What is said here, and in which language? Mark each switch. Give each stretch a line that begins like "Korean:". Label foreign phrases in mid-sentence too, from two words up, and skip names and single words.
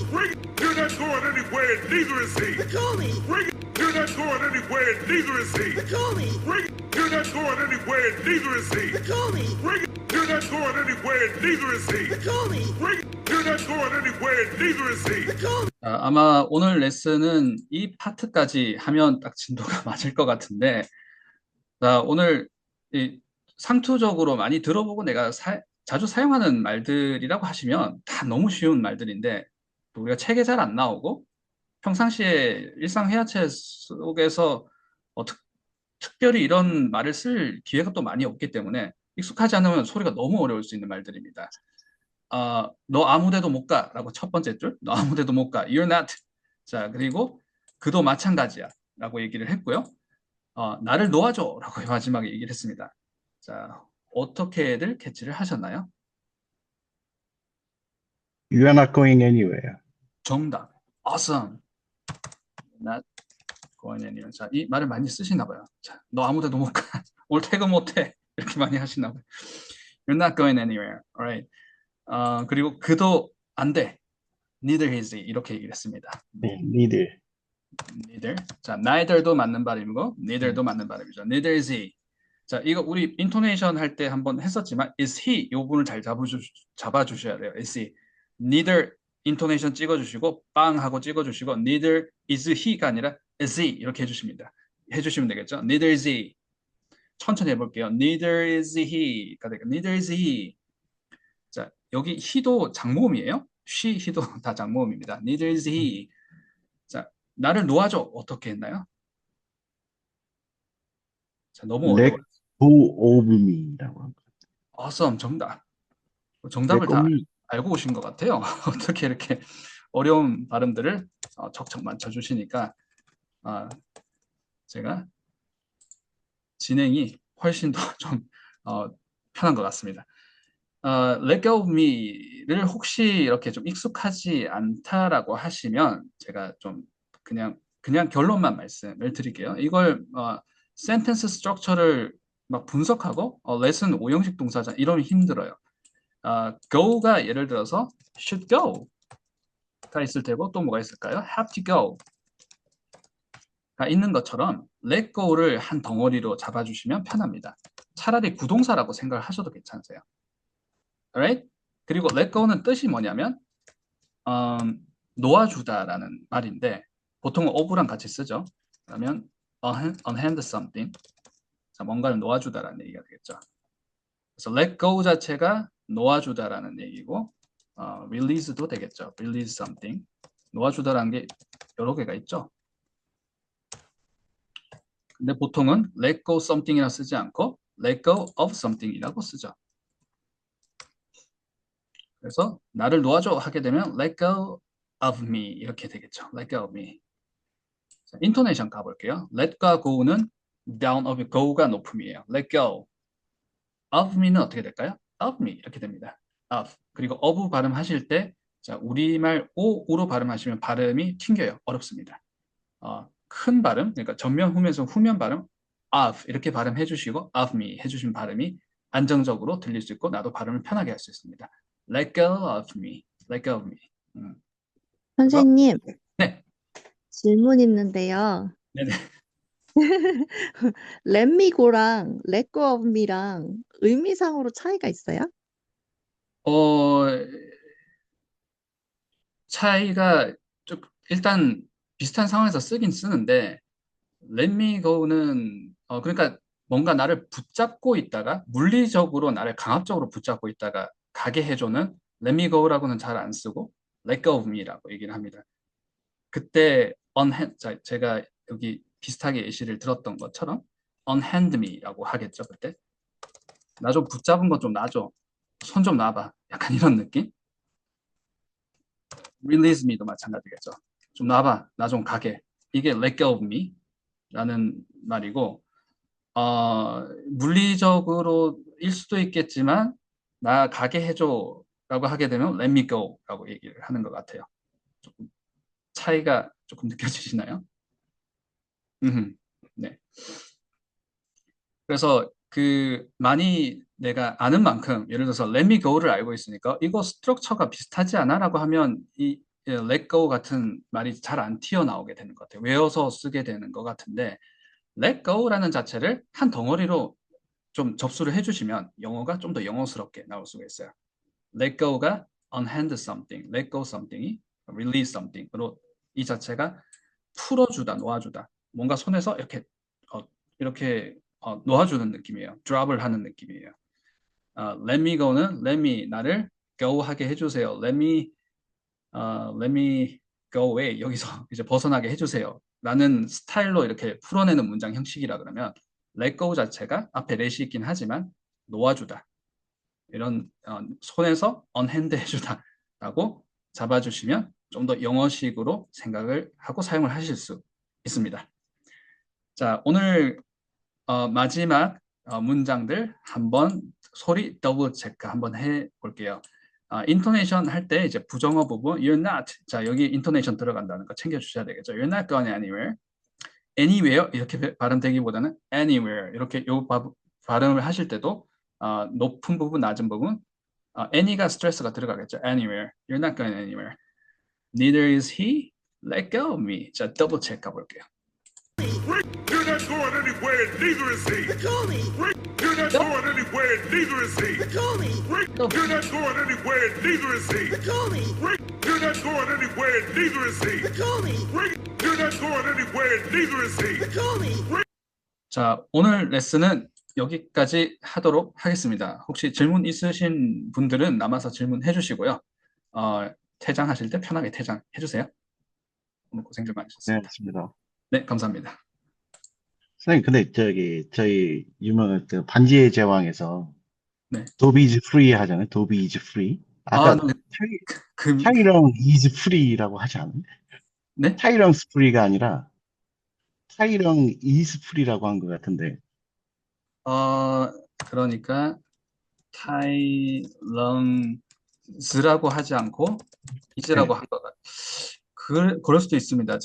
English: You're not going anywhere, neither is he. Call me. You're not going anywhere, neither is he. Call me. You're not going anywhere, neither is he. Call me. You're not going anywhere, neither is he. Call me. You're not going anywhere, neither is he. Call me.
Korean: 아마 오늘 레슨은 이 파트까지 하면 딱 진도가 맞을 것 같은데, 자, 오늘 이 상투적으로 많이 들어보고 내가 자주 사용하는 말들이라고 하시면 다 너무 쉬운 말들인데, 또 우리가 책에 잘 안 나오고 평상시에 일상 회화체 속에서 특별히 이런 말을 쓸 기회가 또 많이 없기 때문에 익숙하지 않으면 소리가 너무 어려울 수 있는 말들입니다. 너 아무데도 못 가라고 첫 번째 줄, 너 아무데도 못 가,
English: you're not.
Korean: 자, 그리고 그도 마찬가지야 라고 얘기를 했고요. 나를 놓아줘 라고 마지막에 얘기를 했습니다. 자, 어떻게들 캐치를 하셨나요?
English: You are not going anywhere. 정답. Awesome. Not going anywhere.
Korean: 자, 이 말을 많이 쓰시나 봐요. 자, 너 아무데도 못 가. 오늘 퇴근 못 해. 이렇게 많이 하시나 봐요.
English: You're not going anywhere. Alright.
Korean: 그리고 그도 안 돼.
English: Neither is he.
Korean: 이렇게 얘기를 했습니다. 네, neither. Neither. 자, neither도 맞는 발음이고, neither도 맞는 발음이죠.
English: Neither is he.
Korean: 자, 이거 우리 인토네이션 할 때 한번 했었지만,
English: is he
Korean: 이 부분을 잘 잡아주셔야 돼요.
English: is he.
Korean: Neither 인토네이션 찍어주시고, 빵 하고 찍어주시고,
English: neither is he
Korean: 가 아니라
English: is he
Korean: 이렇게 해주시면 되겠죠.
English: Neither is he.
Korean: 천천히 해볼게요.
English: Neither is he
Korean: 가 되겠죠.
English: Neither is he.
Korean: 자, 여기 he도 장모음이에요.
English: she,
Korean: he도 다 장모음입니다.
English: Neither is he.
Korean: 자, 나를 놓아줘. 어떻게 했나요? 자, 너무
English: Let
Korean: 어려워요.
English: go of me
Korean: 라고 합니다. Awesome. 정답을
English: Let
Korean: 다
English: go me.
Korean: 알고 오신 것 같아요. 어떻게 이렇게 어려운 발음들을 척척 맞춰주시니까 제가 진행이 훨씬 더 좀 편한 것 같습니다.
English: Let go of me
Korean: 를 혹시 이렇게 좀 익숙하지 않다라고 하시면 제가 좀 그냥 결론만 말씀을 드릴게요. 이걸 센텐스 스트럭처를 막 분석하고 레슨 5형식 동사자 이러면 힘들어요. go가 예를 들어서
English: should go
Korean: 가 있을 테고 또 뭐가 있을까요?
English: have to go
Korean: 가 있는 것처럼
English: let go
Korean: 를 한 덩어리로 잡아주시면 편합니다. 차라리 구동사라고 생각을 하셔도 괜찮으세요. Alright? 그리고
English: let go
Korean: 는 뜻이 뭐냐면 놓아주다라는 말인데 보통은 of랑 같이 쓰죠. 그러면
English: unhand something,
Korean: 자, 뭔가를 놓아주다라는 얘기가 되겠죠. 그래서
English: let go
Korean: 자체가 놓아주다라는 얘기고 release도 되겠죠.
English: release something.
Korean: 놓아주다라는 게 여러 개가 있죠. 근데 보통은
English: let go something
Korean: 이라 쓰지 않고
English: let go of something
Korean: 이라고 쓰죠. 그래서 나를 놓아줘 하게 되면
English: let go of me
Korean: 이렇게 되겠죠.
English: let go of me.
Korean: 자, 인토네이션 가볼게요. let과 go는
English: down of go
Korean: 가 높음이에요.
English: let go.
Korean: of me는 어떻게 될까요?
English: of me
Korean: 이렇게 됩니다. of. 그리고 of 발음하실 때 자, 우리말 o로 발음하시면 발음이 튕겨요. 어렵습니다. 큰 발음, 그러니까 전면 후면에서 후면 발음 of 이렇게 발음해 주시고
English: of me
Korean: 해주시면 발음이 안정적으로 들릴 수 있고 나도 발음을 편하게 할 수 있습니다.
English: let go of me. let go of me.
Korean: 선생님, 네. 질문 있는데요. 네네.
English: Let me go
Korean: 랑
English: let go of me
Korean: 랑 의미상으로 차이가 있어요? 차이가 좀 일단 비슷한 상황에서 쓰긴 쓰는데
English: let me go
Korean: 는 그러니까 뭔가 나를 붙잡고 있다가 물리적으로 나를 강압적으로 붙잡고 있다가 가게 해주는
English: let me go
Korean: 라고는 잘 안 쓰고
English: let go of me
Korean: 라고 얘기를 합니다. 그때 제가 여기 비슷하게 예시를 들었던 것처럼
English: unhand me
Korean: 라고 하겠죠. 그때 나 좀 붙잡은 거 좀 놔줘. 손 좀 놔봐. 약간 이런 느낌.
English: release me
Korean: 도 마찬가지겠죠. 좀 놔봐. 나 좀 가게. 이게
English: let go of me
Korean: 라는 말이고 물리적으로 일 수도 있겠지만 나 가게 해줘 라고 하게 되면
English: let me go
Korean: 라고 얘기를 하는 것 같아요. 조금 차이가 조금 느껴지시나요? 네. 그래서 많이 내가 아는 만큼 예를 들어서
English: let me go
Korean: 를 알고 있으니까 이거 스트럭처가 비슷하지 않아라고 하면 이
English: let go
Korean: 같은 말이 잘 안 튀어나오게 되는 것 같아요. 외워서 쓰게 되는 것 같은데
English: let go
Korean: 라는 자체를 한 덩어리로 좀 접수를 해주시면 영어가 좀 더 영어스럽게 나올 수가 있어요.
English: let go
Korean: 가
English: unhand something, let go something
Korean: 이
English: release something
Korean: 으로 이 자체가 풀어주다, 놓아주다. 뭔가 손에서 이렇게 놓아주는 느낌이에요. drop을 하는 느낌이에요.
English: let me go
Korean: 는
English: let me
Korean: 나를 go 하게 해주세요.
English: let me go away
Korean: 여기서 이제 벗어나게 해주세요. 라는 스타일로 이렇게 풀어내는 문장 형식이라 그러면
English: let go
Korean: 자체가 앞에 let이 있긴 하지만 놓아주다. 이런 손에서 unhand 해주다 라고 잡아주시면 좀 더 영어식으로 생각을 하고 사용을 하실 수 있습니다. 자, 오늘 마지막 문장들 한번 소리 더블 체크 한번 해볼게요. 인토네이션 할 때 이제 부정어 부분
English: you're not
Korean: 자 여기 인토네이션 들어간다는 거 챙겨주셔야 되겠죠.
English: You're not going anywhere.
Korean: anywhere 이렇게 발음되기보다는 anywhere 이렇게 요 발음을 하실 때도 높은 부분 낮은 부분 any가 스트레스가 들어가겠죠.
English: anywhere. You're not going anywhere. Neither is he. Let go of me.
Korean: 자 더블 체크 가볼게요.
English: You're not going anywhere, neither is he. Call me! You're not going anywhere, neither is he. Call me! You're not going anywhere, neither is he. Call me! You're not going anywhere, neither is he. Call me! You're not going anywhere, neither is he. Call me!
Korean: 자, 오늘 레슨은 여기까지 하도록 하겠습니다. 혹시 질문 있으신 분들은 남아서 질문해 주시고요. 퇴장하실 때 편하게 퇴장해 주세요. 오늘 고생들 네, 많으셨습니다. 맞습니다. 네, 감사합니다. 선생님, 근데 저희 유명한 그 반지의 제왕에서 네. 도비
English: is free
Korean: 하잖아요. 도비
English: is free.
Korean: 아까 네. 타이렁
English: is free
Korean: 라고 하지 않아요? 네? 타이렁 스프리가 아니라 타이렁
English: is free
Korean: 라고 한 것 같은데. 그러니까 타이렁스라고 하지 않고 이즈라고 한 것 같아요. 그럴 수도 있습니다.